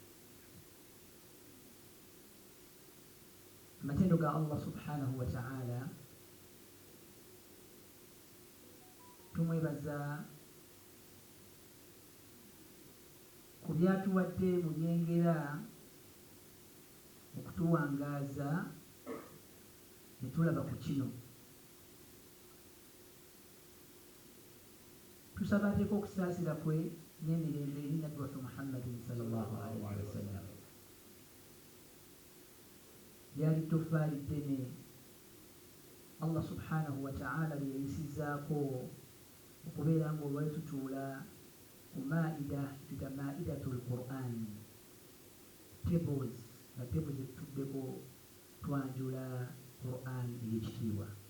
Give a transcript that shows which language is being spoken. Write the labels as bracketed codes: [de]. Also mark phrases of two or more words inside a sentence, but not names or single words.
[lg] matendo ga [ar] الله سبحانه وتعالى [lg] tumwebaza ku byatuwadde mu byengera okutuwangaaza ne tulaba ku kino. Tusaba ateeka okusaasira kwe n'emirembe eri nabbi waffe Muhammadin [ar] صلى الله عليه وسلم. [lg] Lyali toffaali ddene [ar] الله سبحانه وتعالى [lg] lye yayisizzaako okubeera ng'olwali tutuula ku maida tuyita [ar] مائدة القرآن, [lg] tables nga tables etutuddeko twanjula Qur'an ey'ekitiibwa.